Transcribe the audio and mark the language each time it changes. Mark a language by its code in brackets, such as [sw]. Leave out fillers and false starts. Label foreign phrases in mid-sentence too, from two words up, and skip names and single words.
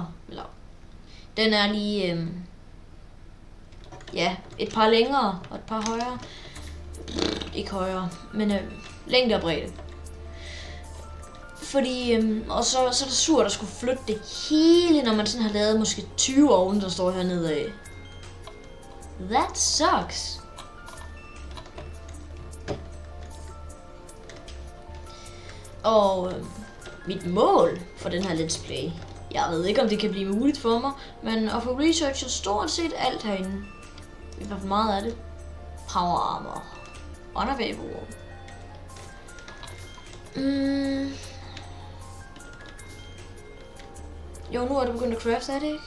[da] Eller den er lige ja, et par længere og et par højere. Ikke højere, men længde og bredde. Fordi, og så er det surt at skulle flytte det hele, når man sådan har lavet måske 20 ovne, der står hernede af. [en] That sucks. [da] Og mit mål for den her [en] let's play, [da] jeg ved ikke om det kan blive muligt for mig, men at få researchet stort set alt herinde. I hvert fald meget af det. [en] Power armor. Unavailable. [da] Jo, nu er det begyndt at craft, er det ikke?